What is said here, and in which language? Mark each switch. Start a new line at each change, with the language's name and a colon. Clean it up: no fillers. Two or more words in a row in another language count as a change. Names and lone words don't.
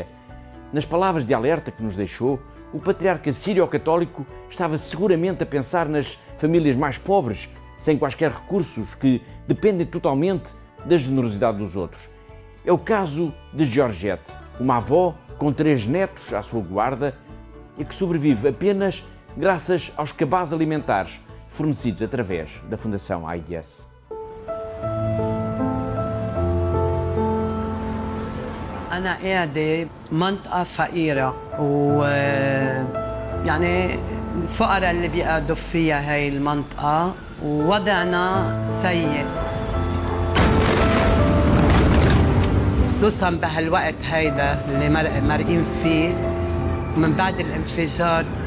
Portuguese: Nas palavras de alerta que nos deixou, o patriarca sírio-católico estava seguramente a pensar nas famílias mais pobres, sem quaisquer recursos, que dependem totalmente da generosidade dos outros. É o caso de Georgette, uma avó com 3 netos à sua guarda e que sobrevive apenas graças aos cabazes alimentares fornecidos através da Fundação AIS.
Arabic: أنا قاعدة منطقة فقيرة يعني الفقراء اللي بيقعدوا فيها هاي المنطقة ووضعنا سيء خصوصا بهالوقت هيدا اللي مرقين فيه من بعد الانفجار.